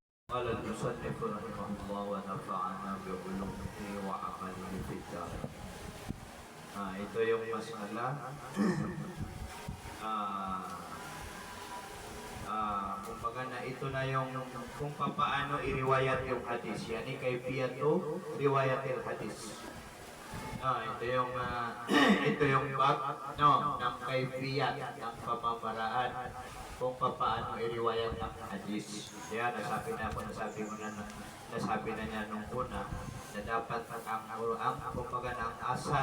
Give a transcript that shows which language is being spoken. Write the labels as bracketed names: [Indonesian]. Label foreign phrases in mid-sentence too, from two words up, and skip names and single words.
[Arabic] قال المصنف رحمه الله ونفعنا بعلومه وعمله في الدار. [Filipino] Ito yung masala. Kumbaga na ito na yung kung paano iriwayat yung hadis. [Arabic] يعني كيفية رواية الحديث. [Filipino] Ito yung bab ng kayfiyat ng pamamaraan kung paano iriwayat ng hadis. Kaya nasabi na niya nung una na dapat ang Quran kumbaga ng asal.